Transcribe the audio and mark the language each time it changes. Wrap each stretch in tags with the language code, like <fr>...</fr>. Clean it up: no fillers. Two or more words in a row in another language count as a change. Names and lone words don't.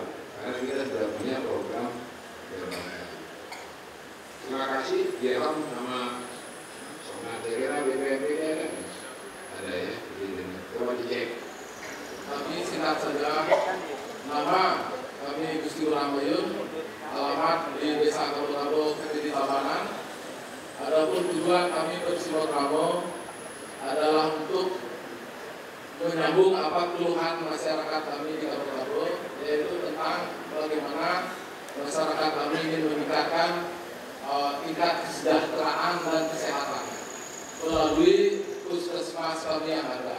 <id>Karena kita sudah punya program berbangsa. Terima kasih, Jeram sama saya kira BPMP-nya kan ada ya, coba dicek. Kami singkat saja, nama kami Gusti Ramayun, alamat di Desa Kabo-Kabo, Kediri Tabanan. Adapun tujuan kami bersilaturahmi adalah untuk menyambung apa keluhan masyarakat kami di Kabo-Kabo, yaitu tentang bagaimana masyarakat kami ingin meningkatkan tingkat kesejahteraan dan kesehatan melalui puskesmas kami yang ada.</id>